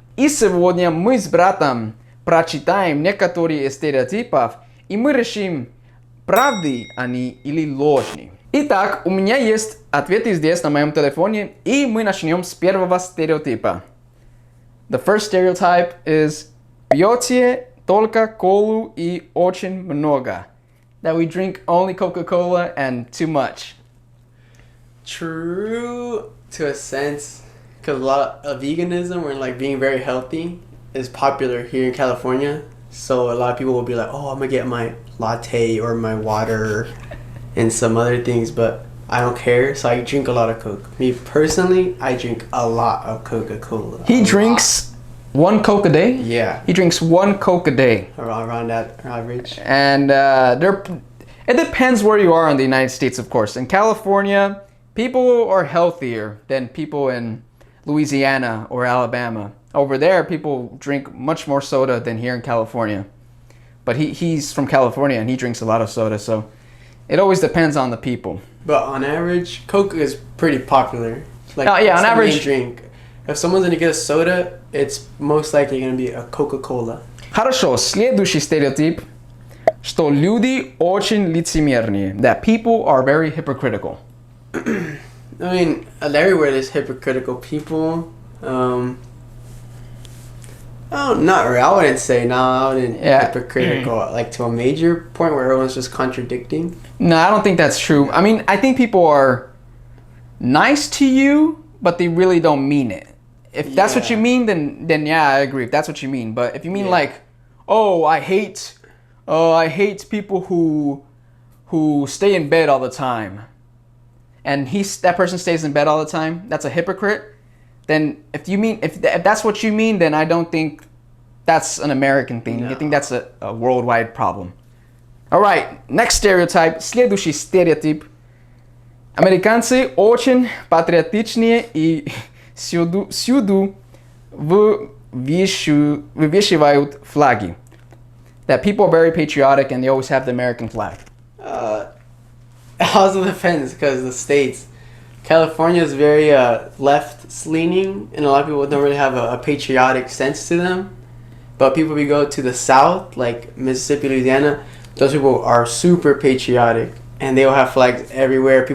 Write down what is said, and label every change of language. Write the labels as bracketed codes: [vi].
[ru] И сегодня мы с братом прочитаем некоторые из стереотипов, и мы решим, правды они или ложны. Итак, у меня есть ответы здесь на моем телефоне, и мы начнем с первого стереотипа. [en] The first stereotype is [ru] пьете только колу и очень много. [en] That we drink only Coca-Cola and too much. True to a sense, because a lot of veganism or like being very healthy is popular here in California. So a lot of people will be like, oh, I'm gonna get my latte or my water and some other things, but I don't care, so I drink a lot of Coke. Me personally, I drink a lot of Coca-Cola. He drinks 1 Coke a day? Yeah. He drinks 1 Coke a day. Around that average. And it depends where you are in the United States, of course. In California, people are healthier than people in Louisiana or Alabama. Over there, people drink much more soda than here in California. But he's from California and he drinks a lot of soda, so it always depends on the people. But on average, Coke is pretty popular. Like, yeah, on average, drink. If someone's gonna get a soda, it's most likely gonna be a Coca-Cola. [ru] Хорошо, следующий стереотип, что люди очень лицемерные. [en] That people are very hypocritical. I mean, everywhere there's hypocritical people. Oh, not really. I wouldn't say hypocritical, like to a major point where everyone's just contradicting. No, I don't think that's true. I mean, I think people are nice to you, but they really don't mean it. If that's what you mean, then yeah, I agree. If that's what you mean. But if you mean like, oh, I hate people who stay in bed all the time, and that person stays in bed all the time, that's a hypocrite. Then if that's what you mean, then I don't think that's an American thing. No. I think that's a worldwide problem. All right, next stereotype. [ru] Следующий стереотип. Американцы очень патриотичные и всюду вывешивают флаги. [en] That people are very patriotic and they always have the American flag. It also depends because the states. California is very left-leaning, and a lot of people don't really have a patriotic sense to them. But people we go to the south, like Mississippi, Louisiana, those people are super patriotic, and they will have flags everywhere.